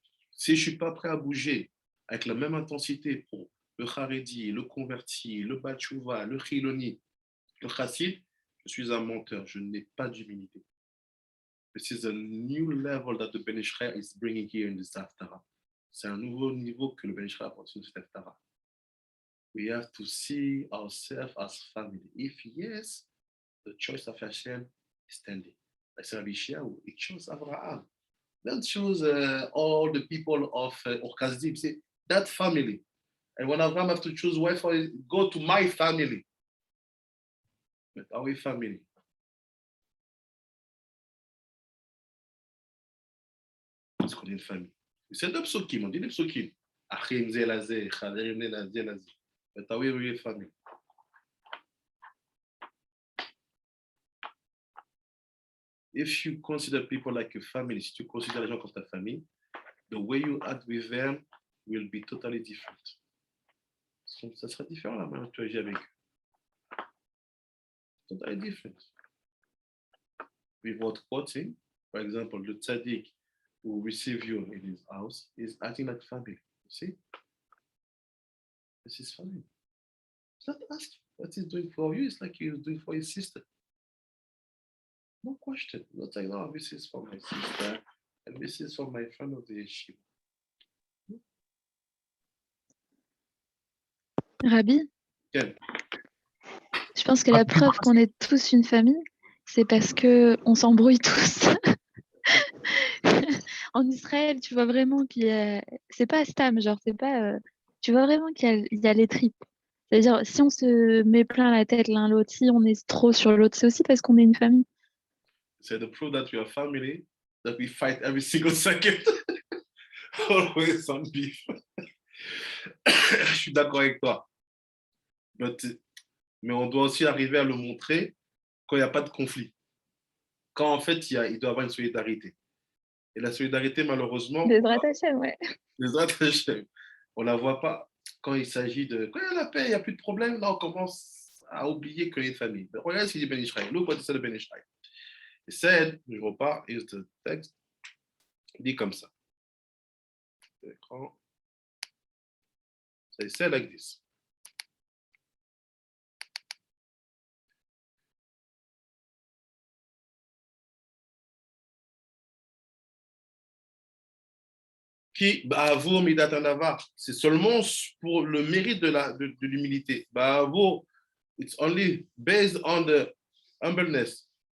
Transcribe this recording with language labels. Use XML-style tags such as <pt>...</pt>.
<fr>Si je ne suis pas prêt à bouger avec la même intensité pour le Haredi, le converti, le Batchouva, le Chiloni, le Chassid, je suis un menteur, je n'ai pas d'humilité.</fr> <en>This is a new level that the Ben Israel is bringing here in this Haftarah.</en> <fr>C'est un nouveau niveau que le Ben Israel apporte sur cette Haftarah.</fr> <en>We have to see ourselves as family. If yes, the choice of Hashem is standing. Like Rabbi Yeshayahu, he chose Abraham. Don't choose all the people of Orkazdim. Say that family. And when Abraham have to choose wife, go to my family. But our family.</en> <fr>Parce qu'on est une famille. C'est deux psokim, on dit des psokim.</fr> <he>Achim zelazé, chaverim zelazé.</he> <en>But our real family. If you consider people like a family,</en> <fr>si tu considères les gens comme ta famille,</fr> <en>the way you act with them will be totally different.</en> <fr>Ça sera différent la manière dont tu agis avec eux.</fr> <en>Totally different. Without quoting, for example, the tzaddik who receive you in his house is acting like family. You see? This is family. It's not asking what he's doing for you, it's like he's doing for his sister. No question. Not like, no, this is for my sister, and this is for my friend of the yeshiva. Rabbi,</en> <fr>Quel? je pense que la preuve qu'on est tous une famille, c'est parce que on s'embrouille tous. En Israël, tu vois vraiment qu'il y a... C'est pas Stam, genre, c'est pas... Tu vois vraiment qu'il y a les tripes. C'est-à-dire, si on se met plein la tête l'un l'autre, si on est trop sur l'autre, c'est aussi parce qu'on est une famille.</fr> <en>So the proof that we are family, that we fight every single second. Always on beef.</en> <fr>Je suis d'accord avec toi. Mais on doit aussi arriver à le montrer quand il n'y a pas de conflit. Quand en fait, il doit y avoir une solidarité. Et la solidarité, malheureusement, Bezrat Hashem, ouais. on ne la voit pas quand il s'agit de... Quand il y a la paix, il n'y a plus de problème, là, on commence à oublier qu'il y a une famille. Mais regarde ce qu'il dit Ben Israël.</fr> <en>Look what it said de Ben Israël. He said,</en> <fr>je repars,</fr> <en>here's the text,</en> <fr>il dit comme ça.</fr> <en>L'écran. So he said like this.</en> <fr>Qui,</fr> <he>ba'avo midat hanava,</he> <fr>c'est seulement pour le mérite de l'humilité.</fr> <en>Ba'avo, it's only based on the humbleness.</en>